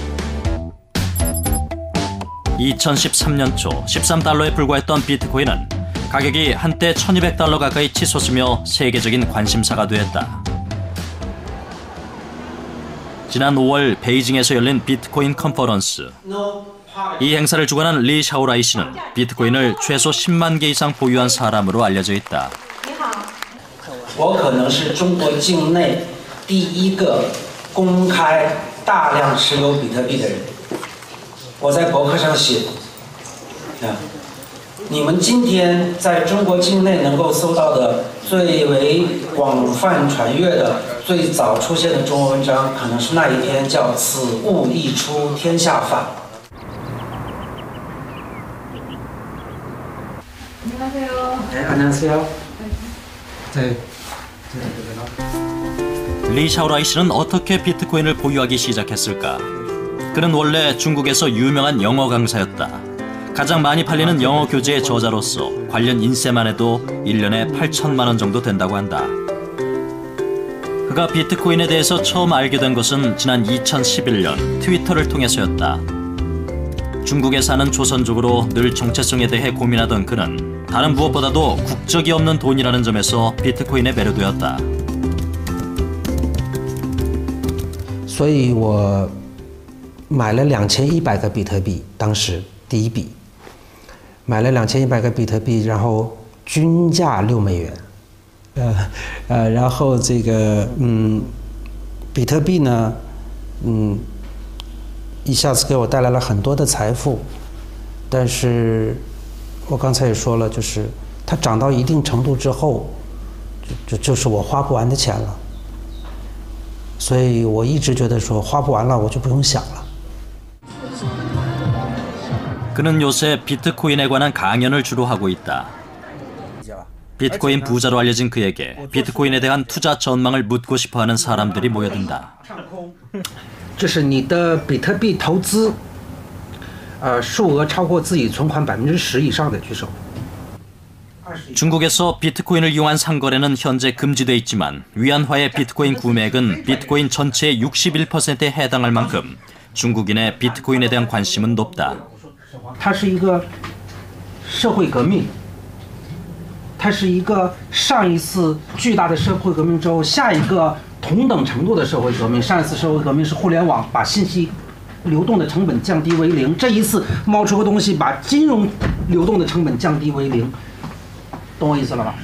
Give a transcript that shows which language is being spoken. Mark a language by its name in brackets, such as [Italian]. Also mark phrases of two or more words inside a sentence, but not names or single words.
[Korean] 2013년 초 13달러에 불과했던 비트코인은 가격이 한때 $1,200 가까이 치솟으며 세계적인 관심사가 되었다. 지난 5월 베이징에서 열린 비트코인 컨퍼런스. 이 행사를 주관한 리 샤오라이 씨는 비트코인을 최소 10만 개 이상 보유한 사람으로 알려져 있다. [Chinese] 我可能是中国境内第一个公开大量持有比特币的人。我在博客上写，你们今天在中国境内能够搜到的最为广泛传阅的、最早出现的中文文章，可能是那一篇叫《此物一出，天下反》。 [Korean] 네, 안녕하세요. 네. 리 샤오라이 씨는 어떻게 비트코인을 보유하기 시작했을까? 그는 원래 중국에서 유명한 영어 강사였다. 가장 많이 팔리는 영어 교재의 저자로서 관련 인세만 해도 1년에 8천만 원 정도 된다고 한다. 그가 비트코인에 대해서 처음 알게 된 것은 지난 2011년 트위터를 통해서였다. 중국에 사는 조선족으로 늘 정체성에 대해 고민하던 그는 다른 무엇보다도 국적이 없는 돈이라는 점에서 비트코인에 매료되었다. [Chinese] 所以我买了2100个比特币，当时第一笔买了2100个比特币，然后均价6美元，然后这个比特币呢，一下子给我带来了很多的财富，但是我刚才也说了，就是它涨到一定程度之后，就是我花不完的钱了，所以我一直觉得说花不完了，我就不用想了。 [Korean] 그는 요새 비트코인에 관한 강연을 주로 하고 있다. 비트코인 부자로 알려진 그에게 비트코인에 대한 투자 전망을 묻고 싶어하는 사람들이 모여든다. [Chinese] 这是你的比特币投资，数额超过自己存款10%以上的举手。 [Korean] 중국에서 비트코인을 이용한 상거래는 현재 금지돼 있지만 위안화의 비트코인 구매액은 비트코인 전체의 61%에 해당할 만큼 중국인의 비트코인에 대한 관심은 높다. [Chinese] 它是一个社会革命， 它是一个上一次巨大的社会革命之后，下一个同等程度的社会革命。上一次社会革命是互联网把信息流动的成本降低为0，这一次冒出个东西把金融流动的成本降低为0，懂我意思了吧？